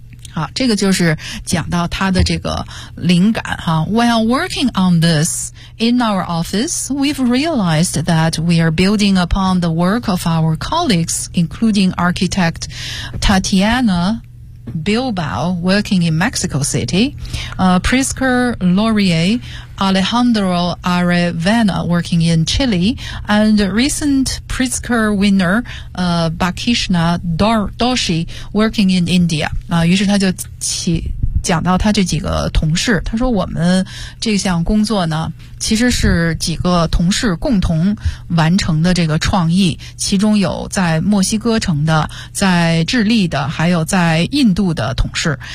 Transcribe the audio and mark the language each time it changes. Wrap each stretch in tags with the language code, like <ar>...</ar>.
<zh>好，这个就是讲到他的这个灵感哈。</zh> <en>While working on this in our office, we've realized that we are building upon the work of our colleagues, including architect Tatiana Bilbao, working in Mexico City, Prisker Laurier, Alejandro Arevena, working in Chile, and recent Pritzker winner, Bakishna Doshi, working in India.</en> <zh>于是他就讲到他这几个同事，他说我们这项工作呢，其实是几个同事共同完成的这个创意，其中有在墨西哥城的，在智利的，还有在印度的同事。</zh>